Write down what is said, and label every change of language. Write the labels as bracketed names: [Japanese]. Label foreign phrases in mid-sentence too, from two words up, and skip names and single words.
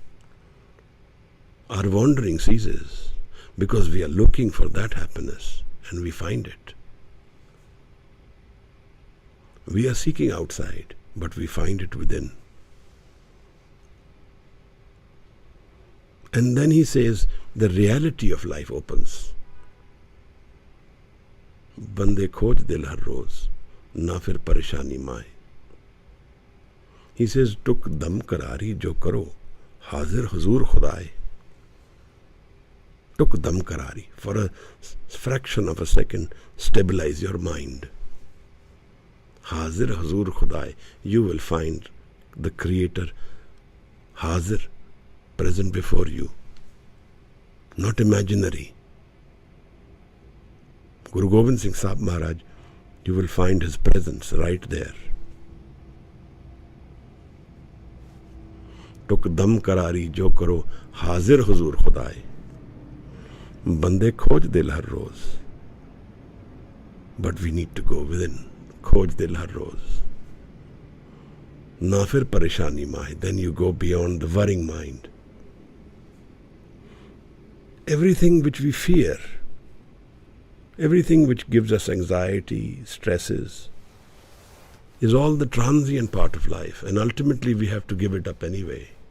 [English] Our wandering ceases because we are looking for that happiness and we find it. We are seeking outside, but we find it within. And then he says, the reality of life opens. [Hindi] बंदे खोज दिल हर रोज़, ना फिर परेशानी माए. [English] He says, [Hindi] टुक दम करारी जो करो हाजिर हुजूर खुदाए. टुक दम करारी. [English] For a fraction of a second, stabilize your mind. [Hindi] हाज़िर हुज़ूर ख़ुदाए, [English] you will find the Creator Hazir, present before you, not imaginary. Guru Gobind Singh Sahib Maharaj, you will find his presence right there. [Hindi] टुक दम करारी जो करो हाजिर हुजूर खुदाए. बंदे खोज दिल हर रोज. [English] But we need to go within. [Hindi] खोज दिल हर रोज. ना फिर परेशानी माहे. [English] Then you go beyond the worrying mind. Everything which we fear, everything which gives us anxiety, stresses, is all the transient part of life, and ultimately we have to give it up anyway.